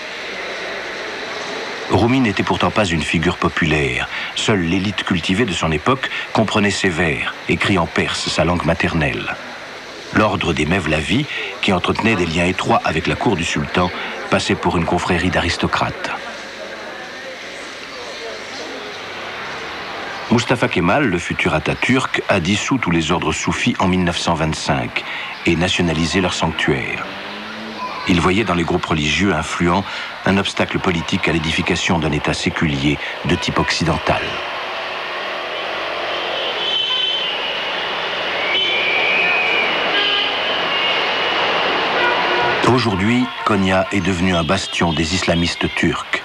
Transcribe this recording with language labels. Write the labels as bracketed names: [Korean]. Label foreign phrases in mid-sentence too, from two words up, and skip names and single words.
[French] Rumi n'était pourtant pas une figure populaire. Seule l'élite cultivée de son époque comprenait ses vers, écrits en perse, sa langue maternelle. L'ordre des Mevlavi, qui entretenait des liens étroits avec la cour du sultan, passait pour une confrérie d'aristocrates. Mustafa Kemal, le futur Atatürk, a dissous tous les ordres soufis en 1925 et nationalisé leur sanctuaire. Il voyait dans les groupes religieux influents un obstacle politique à l'édification d'un État séculier de type occidental. Aujourd'hui, Konya est devenu un bastion des islamistes turcs.